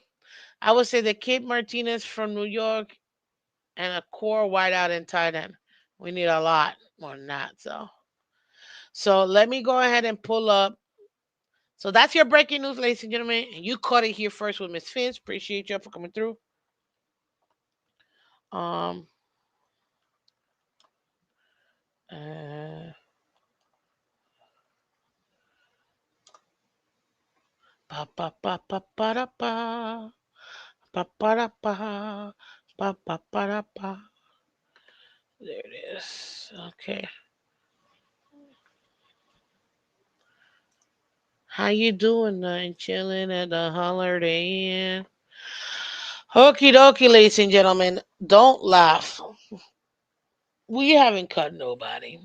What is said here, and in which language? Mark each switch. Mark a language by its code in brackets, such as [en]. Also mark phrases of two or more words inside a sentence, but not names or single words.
[en] I would say that Kate Martinez from New York and a core wideout and tight end. We need a lot more than that. So let me go ahead and pull up. So that's your breaking news, ladies and gentlemen. You caught it here first with Miss Phins. Appreciate you for coming through. Um, uh, pa pa pa pa pa da pa pa pa da pa pa pa pa da pa. There it is. Okay. How you doing, tonight? Chilling at the Holiday Inn. Okie dokie, ladies and gentlemen. Don't laugh. We haven't cut nobody.